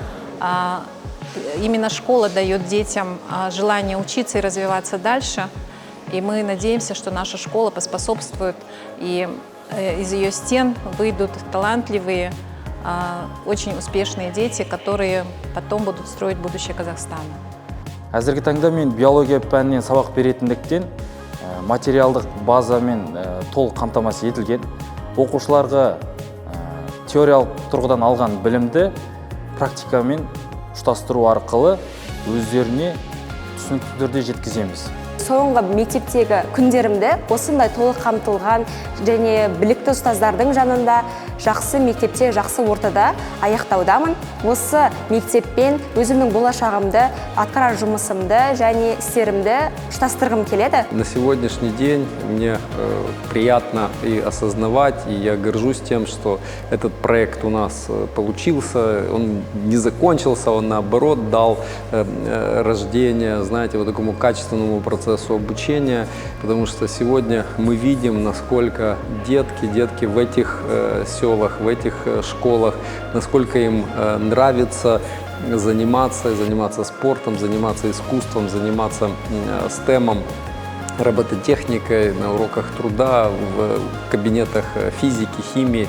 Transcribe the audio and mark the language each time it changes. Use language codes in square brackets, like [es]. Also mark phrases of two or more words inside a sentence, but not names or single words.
[ru] Именно школа дает детям желание учиться и развиваться дальше. И мы надеемся, что наша школа поспособствует, и из ее стен выйдут талантливые, очень успешные дети, которые потом будут строить будущее Казахстана. [kk] Әзіргі таңда мен биология пәнінен сабақ беретіндіктен материалдық базамен толық қамтамасыз етілген. Оқушыларға теориялық тұрғыдан алған білімді практикамен ұштастыру арқылы өздеріне түсінікті түрде жеткіземіз. Соңғы мектептегі күндерімді осындай толық қамтылған және білікті ұстаздардың жанында жақсы мектепте, жақсы ортада аяқтаудамын. Осы мектеппен өзімнің болашағымды, атқарар жұмысымды және істерімді ұштастырғым келеді. [ru] На сегодняшний день мне приятно и осознавать, и я горжусь тем, что этот проект у нас получился, он не закончился, он наоборот дал рождение, знаете, вот такому качественному процессу обучения, потому что сегодня мы видим, насколько детки в этих селах, в этих школах, насколько им нравится заниматься спортом, заниматься искусством, заниматься STEM-ом, робототехникой, на уроках труда, в кабинетах физики, химии.